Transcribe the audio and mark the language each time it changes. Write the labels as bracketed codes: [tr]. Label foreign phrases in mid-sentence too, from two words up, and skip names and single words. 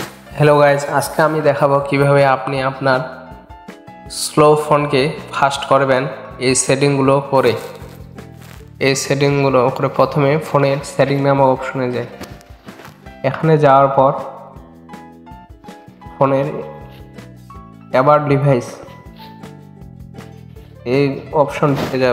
[en] hello guys [bn] আজ কে আমি দেখাবো কিভাবে আপনি আপনার [en] slow phone [bn] কে ফাস্ট করবেন এই সেটিং গুলো করে এই সেটিং গুলো করে প্রথমে ফোনের সেটিং নামক অপশনে যাই। এখানে যাওয়ার পর ফোনের [en] about device [bn] এই অপশনটিতে যাব।